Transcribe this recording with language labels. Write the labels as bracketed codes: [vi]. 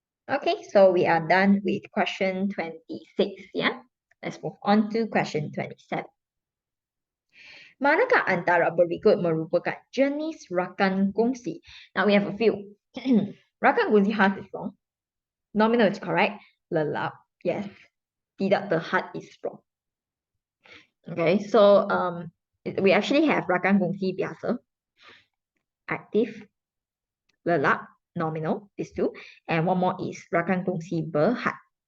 [en] Okay, so we are done with question 26, yeah? Let's move on to question 27. [ms] Manakah antara berikut merupakan jenis rakan kongsi? [en] Now we have a few. Rakan kongsi has is wrong. Nominal is correct. Lelap, yes. Tidak terhad is wrong. Okay, so we actually have rakan kongsi biasa, active, lelap, nominal, these two, and one more is rakan kongsi berhad.